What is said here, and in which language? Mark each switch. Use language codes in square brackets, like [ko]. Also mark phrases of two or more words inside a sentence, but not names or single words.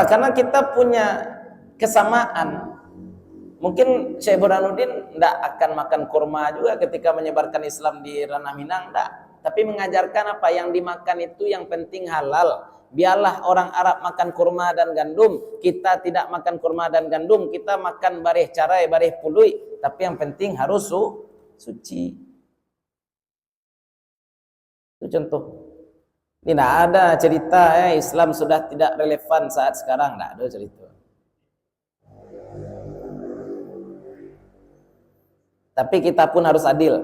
[id] Karena kita punya kesamaan. Mungkin Syekh Burhanuddin tidak akan makan kurma juga ketika menyebarkan Islam di ranah Minang, tidak. Tapi mengajarkan apa yang dimakan itu yang penting halal. Biarlah orang Arab makan kurma dan gandum, kita tidak makan kurma dan gandum, kita makan [min] bareh carai, bareh pului, [id] tapi yang penting harus suci. Itu contoh. Ini tidak ada cerita Islam sudah tidak relevan saat sekarang, tidak ada cerita. Tapi kita pun harus adil.